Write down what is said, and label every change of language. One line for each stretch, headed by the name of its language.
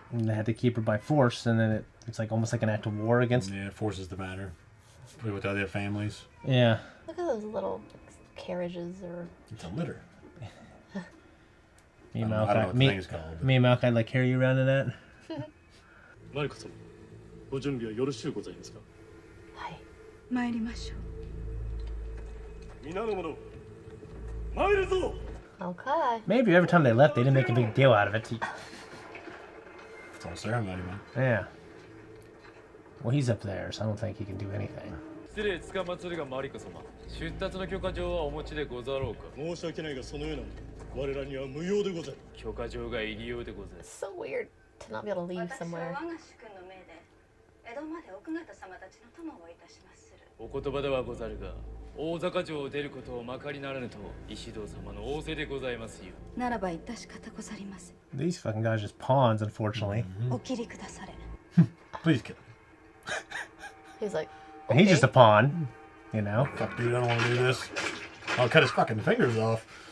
English: And they had to keep her by force, and then it's like almost like an act of war against. Yeah, it forces the matter. Play with the other families. Yeah. Look at those little carriages or. It's a litter. Me and I don't know Malachi, what the thing's called. me and Malachi like carry you around in that.
Japanese: マリコ様、ご準備はよろしゅうございますか。はい。参りましょう。皆の者、参るぞ。
English: Okay. Maybe every time they left, they didn't make a big deal out of it. It's all ceremony, man. Yeah. Well, he's up there, so I don't think he can do anything.
Japanese: 失礼つかまつるがマリコ様、出立の許可状はお持ちでござろうか。申し訳ないがそのような我らには無用でござる。許可状が入り用でござる。
English: It's so weird to not be able to leave
Japanese: 私は
English: somewhere.
Japanese: 我が主君の命で江戸まで奥方様たちの友をいたしまする。お言葉ではござるが、大坂城を出ることをまかりならぬと石堂様の仰せでございますよ。ならば致し方ござりません。
English: These fucking guys are just pawns, unfortunately.
Japanese: お切りくだされ。
English: Please kill him. He's like. And he's just a pawn. You know? Fuck, dude, I don't want to do this. I'll cut his fucking fingers off.